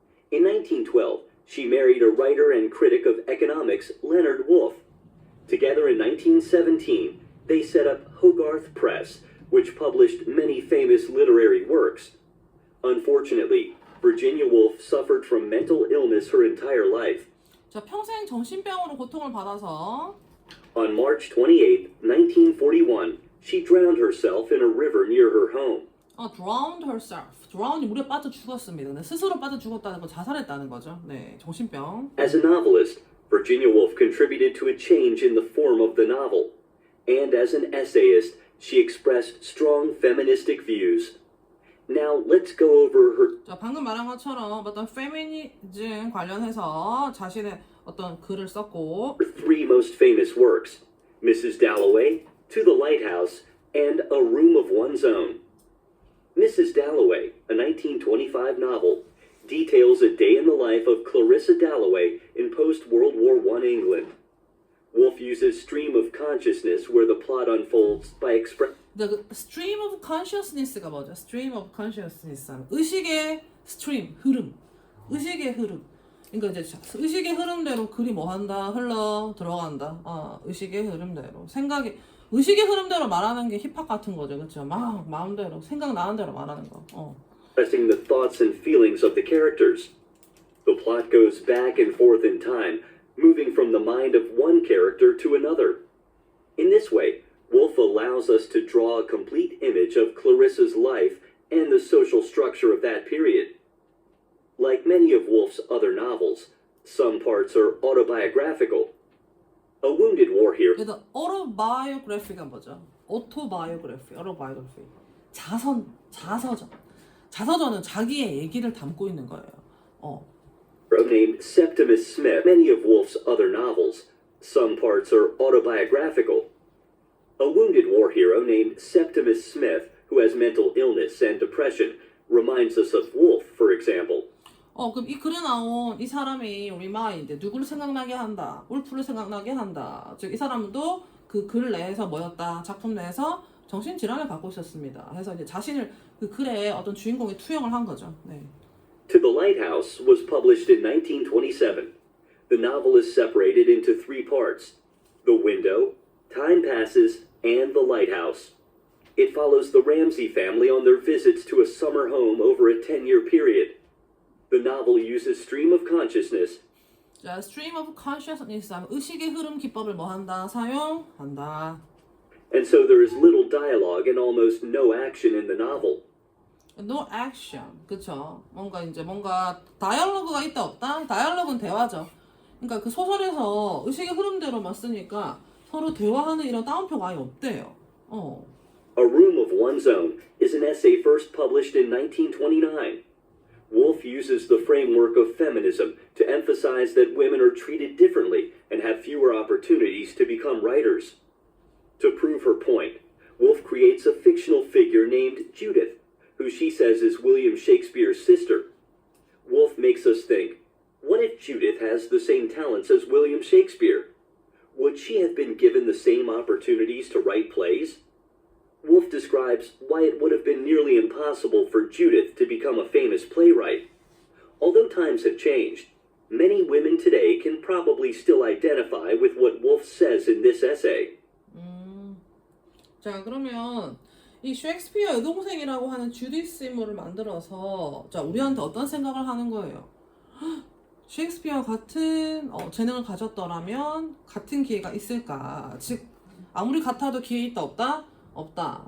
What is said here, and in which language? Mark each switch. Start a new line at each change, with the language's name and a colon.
English: In 1912, she married a writer and critic of economics, Leonard Woolf. Together in 1917, they set up Hogarth Press, which published many famous literary works. Unfortunately, Virginia Woolf suffered from mental illness her entire life.
Korean: 자, 평생 정신병으로 고통을 받아서
English: On March 28, 1941, she drowned herself in a river near her home. drowned herself.
Korean: drown이 물에 빠져 죽었습니다. 근데 스스로 빠져 죽었다는 건 자살했다는 거죠. 네, 정신병.
English: As a novelist, Virginia Woolf contributed to a change in the form of the novel. And as an essayist, she expressed strong feministic views. Now let's go over her
Korean: 자, 방금 말한 것처럼 어떤 페미니즘 관련해서 자신의 어떤 글을 썼고
English: three most famous works: Mrs. Dalloway, To the Lighthouse, and A Room of One's Own. Mrs. Dalloway, a 1925 novel, details a day in the life of Clarissa Dalloway in post-World War I England. Woolf uses stream of consciousness where the plot unfolds by
Korean: 그 stream of consciousness가 뭐죠? stream of consciousness 의식의 stream 흐름, 의식의 흐름. 그러니까 이제 의식의 흐름대로 글이 뭐 한다, 흘러 들어간다. 의식의 흐름대로 생각이 의식의 흐름대로 말하는 게 힙합 같은 거죠, 그렇죠? 막 마음대로 생각 나는 대로 말하는 거.
English: expressing the thoughts and feelings of the characters. The plot goes back and forth in time, moving from the mind of one character to another. In this way, Woolf allows us to draw a complete image of Clarissa's life and the social structure of that period. Like many of Woolf's other novels, some parts are autobiographical. A wounded war hero
Korean: 그래서 autobiography가 뭐죠? autobiography, autobiography. 자서전. 자서전은 자기의 얘기를 담고 있는 거예요.
English: named Septimus Smith. Many of Woolf's other novels, some parts are autobiographical. A wounded war hero named Septimus Smith, who has mental illness and depression, reminds us of Woolf, for example.
Korean: 그럼 이 글에 나온 이 사람이 remind, 누구를 생각나게 한다, 울프를 생각나게 한다. 즉, 이 사람도 그 글 내에서 뭐였다, 작품 내에서 정신질환을 갖고 있었습니다. 해서 이제 자신을 그 글에 어떤 주인공이 투영을 한 거죠. 네.
English: To the Lighthouse was published in 1927. The novel is separated into three parts: The Window, Time Passes, and The Lighthouse. It follows the Ramsey family on their visits to a summer home over a 10-year period. The novel uses stream of consciousness
Korean: 자, stream of consciousness 하면 의식의 흐름 기법을 뭐 한다? 사용한다.
English: and so there is little dialogue and almost no action in the novel. No action.
Korean: 그쵸? 뭔가 다이얼로그가 있다 없다? 다이얼로그는 대화죠. 그러니까 그 소설에서 의식의 흐름대로만 쓰니까 서로 대화하는 이런 따옴표가 아예 없대요.
English: A Room of One's Own is an essay first published in 1929. Woolf uses the framework of feminism to emphasize that women are treated differently and have fewer opportunities to become writers. To prove her point, Woolf creates a fictional figure named Judith, who she says is William Shakespeare's sister. Woolf makes us think, what if Judith has the same talents as William Shakespeare? Would she have been given the same opportunities to write plays? Woolf describes why it would have been nearly impossible for Judith to become a famous playwright. Although times have changed, many women today can probably still identify with what Woolf says in this essay.
Korean: 자, 그러면 이 셰익스피어 여동생이라고 하는 주디스 인물을 만들어서 자, 우리한테 어떤 생각을 하는 거예요? 셰익스피어 같은 재능을 가졌더라면 같은 기회가 있을까? 즉 아무리 같아도 기회 있다 없다? 없다.